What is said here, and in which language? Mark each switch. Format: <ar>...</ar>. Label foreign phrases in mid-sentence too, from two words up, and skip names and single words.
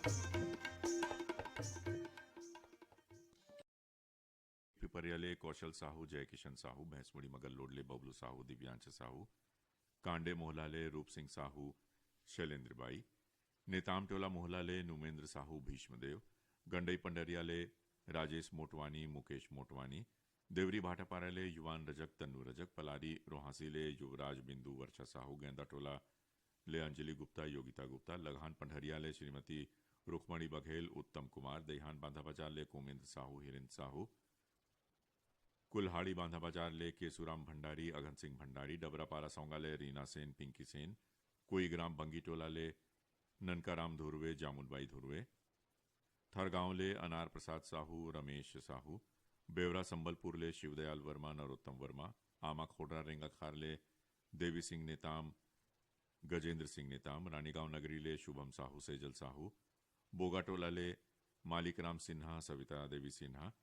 <hne>पिपरियाले कौशल साहू जय किशन साहू, भैंसमुड़ी मगल लोडले बबलू साहू दिव्यांश साहू, कांडे मोहलाले रूप सिंह साहू शैलेंद्र बाई, नेताम टोला मोहलाले नुमेंद्र साहू भीष्मदेव, गंडई पंडरियाले राजेश मोटवानी मुकेश मोटवानी, देवरी भाटापाराले युवान रजक तन्नू रजक, पलारी रोहासी ले युवराज बिंदु वर्षा साहू, गेंदा टोला ले अंजलि गुप्ता योगिता गुप्ता, लगान पंडरिया ले श्रीमती रुक्मणी बघेल उत्तम कुमार, देहान बांधा बाजार ले कोमेंद्र साहू हिरिंद साहू, कुल्हाड़ी बांधा बाजार ले केसुराम भंडारी अघन सिंह भंडारी, डबरापारा सौंगा ले रीना सेन पिंकी सेन, कोई ग्राम बंगी टोला ले ननकाराम धुरवे जामुनबाई धुरवे, थरगांव ले अनार प्रसाद साहू रमेश साहू, बेवरा संबलपुर ले शिवदयाल वर्मा नरोत्तम वर्मा, आमा खोडरा रेंगाखार ले देवी सिंह नेताम गजेंद्र सिंह नेताम, रानीगांव नगरी ले शुभम साहू सेजल साहू, बोगाटोला ले मालिकराम सिन्हा सविता देवी सिन्हा,</hne>